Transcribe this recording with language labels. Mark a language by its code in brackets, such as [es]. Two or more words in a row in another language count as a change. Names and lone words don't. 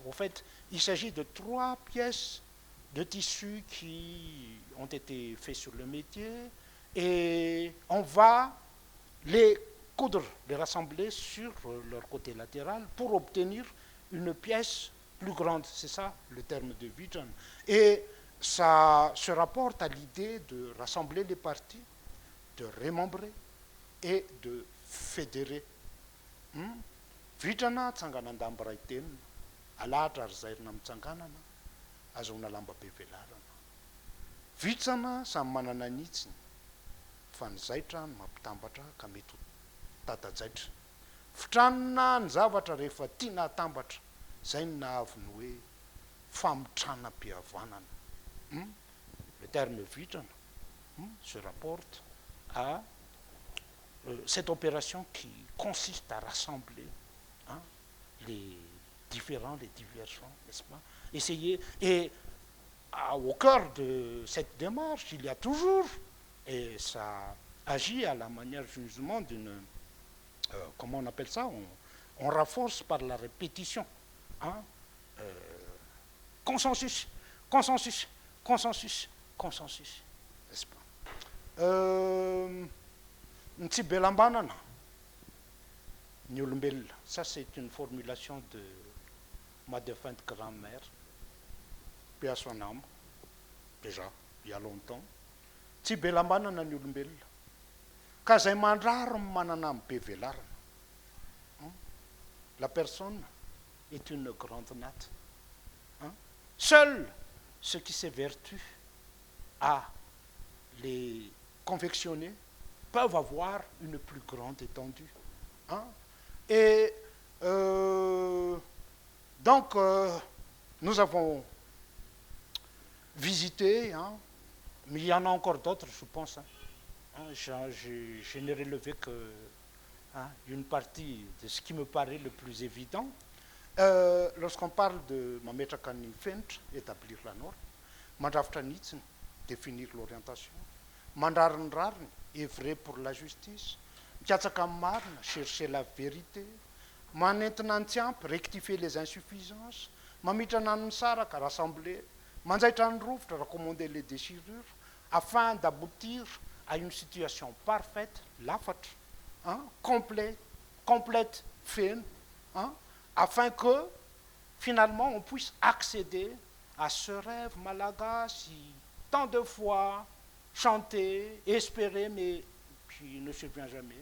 [fr] En fait, il s'agit de 3 pièces de tissu qui ont été faits sur le métier et on va les coudre, les rassembler sur leur côté latéral pour obtenir une pièce plus grande. C'est ça le terme de vision. Et ça se rapporte à l'idée de rassembler les parties, de remembrer et de fédérer. [mg] Vitrana tsangana andambaray tenina, alahatra ary zairina mitsanganana, azona lamba be velarana. Vitsana samy manana nitsiny, fa ny zaitra no mampitambatra ka mety ho tata-jaitra. Fitranona ny zavatra rehefa tiana hatambatra, zay ny nahavy ny hoe famitranam-pihavanana. [fr] Le terme vitrana se rapporte à cette opération qui consiste à rassembler les différents, les divergents, n'est-ce pas? Essayer, et au cœur de cette démarche, il y a toujours, et ça agit à la manière justement d'une, comment on appelle ça, on renforce par la répétition. Consensus, consensus, consensus, consensus, n'est-ce pas? [mg] Ntsibelambanana, ny olombelona. [fr] Ça, c'est une formulation de ma défunte grand-mère, paix à son âme, déjà, il y a longtemps. [mg] Tsibelambanana ny olombelona. Ka zay mandraro manana be velarana. [fr] La personne est une grande natte. Seul ce qui s'évertue à les confectionner peuvent avoir une plus grande étendue. Et donc, nous avons visité, mais il y en a encore d'autres, je pense. Je n'ai relevé que une partie de ce qui me paraît le plus évident. Lorsqu'on parle de [mg] mametraka ny fenitra, [fr] établir la norme, [mg] mandrafitra nitsiny, [fr] définir l'orientation, [mg] mandrary ny rariny, [fr] œuvrer pour la justice, [mg] mikatsaka amin'ny marina, [fr] chercher la vérité, [mg] manentina ny tsy ampy, [fr] rectifier les insuffisances, [mg] mamitrana ny misaraka, [fr] rassembler, [mg] manjaitra ny rovitra, [fr] raccommander les déchirures, afin d'aboutir à une situation parfaite, lafatra, complète, fine, afin que finalement on puisse accéder à ce rêve malagasy, tant de fois chanté, espéré, mais qui ne survient jamais.